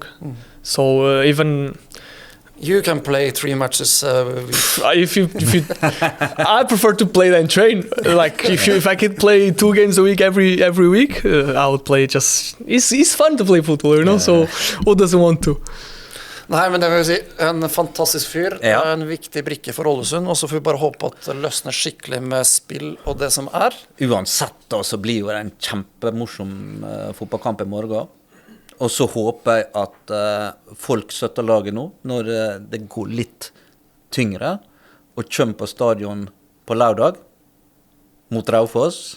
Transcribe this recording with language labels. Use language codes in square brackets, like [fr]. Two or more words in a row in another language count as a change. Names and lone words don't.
[en] So even you can play 3 matches. If you I prefer to play than train. Like if I could play 2 games a week every week, I would play. Just it's fun to play football, you know. So who doesn't want to? [no] Nei, men det vil si en fantastisk fyr, en viktig brikke for Ålesund, og så får vi bare håpe at det løsner skikkelig med spill og det som er. Uansett da, så blir jo det en kjempemorsom fotballkamp i morgen. Og så håper jeg at folk støtter laget nå, når det går litt tyngre, og kommer på stadion på lørdag mot Raufoss.